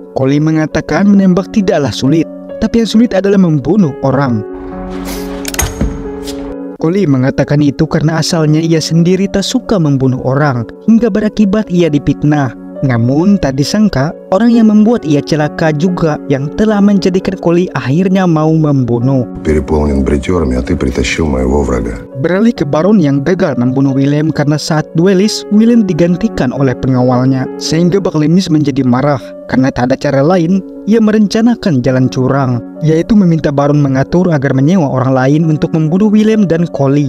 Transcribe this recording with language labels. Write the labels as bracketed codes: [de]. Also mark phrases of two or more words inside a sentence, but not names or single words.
[id] Koli mengatakan menembak tidaklah sulit, tapi yang sulit adalah membunuh orang. Koli mengatakan itu karena asalnya ia sendiri tak suka membunuh orang, hingga berakibat ia dipitnah. Namun tak disangka, orang yang membuat ia celaka juga yang telah menjadikan Koli akhirnya mau membunuh. [ru] Переполнен бритерами, а ты притащил моего врага. [id] Beralih ke Baron yang gagal membunuh William karena saat duelis, William digantikan oleh pengawalnya. Sehingga Baklemis menjadi marah. Karena tak ada cara lain, ia merencanakan jalan curang, yaitu meminta Baron mengatur agar menyewa orang lain untuk membunuh William dan Koli.